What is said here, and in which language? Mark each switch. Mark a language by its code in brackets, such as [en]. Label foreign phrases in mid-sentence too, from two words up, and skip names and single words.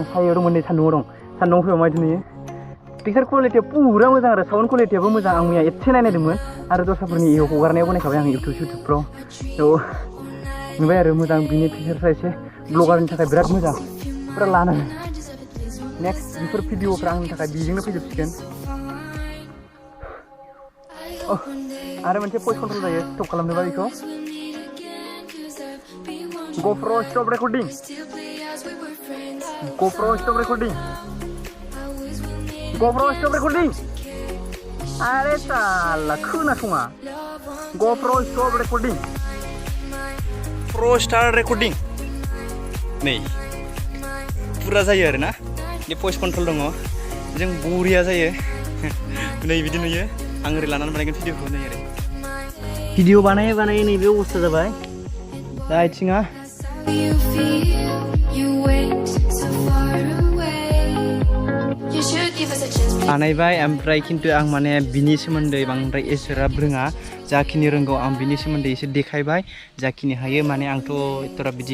[brx] सायाव दंमोन नै सान्दुङाव दं सान्दुङाव फैबा माबायदि नुयो [en] picture quality [brx] पुरा मोजां आरो [en] sound quality [brx] मोजां आं मैया एसे नायदोंमोन आरो दस्राफोरनि हगारनायावबो नायखाबाय आं इउटुबफ्राव थ' नुबाय आरो मोजां बिनि फिचार्सआ एसे ब्लगारनि थाखाय बिराद मोजां पुरा लानो नेक्स्ट बेफोर भिडिअफ्रा आंनि थाखाय बेजोंनो फैजोबसिगोन आरो मोनसे [en] voice control [brx] जायो स्टप खालामनोबा बेखौ [en] GoPro stop recording GoPro stop recording GoPro stop recording [brx] आरे साला खोनासङा [en] GoPro stop recording Pro start recording [brx] नै पुरा जायो आरो ना बे [en] voice control [brx] दङ जों बरिया जायो नै बिदि नुयो आं ओरै लानानै बानायगोन भिडिअखौ नै ओरै भिडिअ बानायै नैबे अबस्था जाबाय दा आथिङा बानायबाय ओमफ्राय खिन्थु आं माने बिनि सोमोन्दै बांद्राय एसेग्राब रोङा जाखिनि रोंगौ आं बिनि सोमोन्दै एसे देखायबाय जाखिनि हायो माने आंथ' एथ'रा बिदि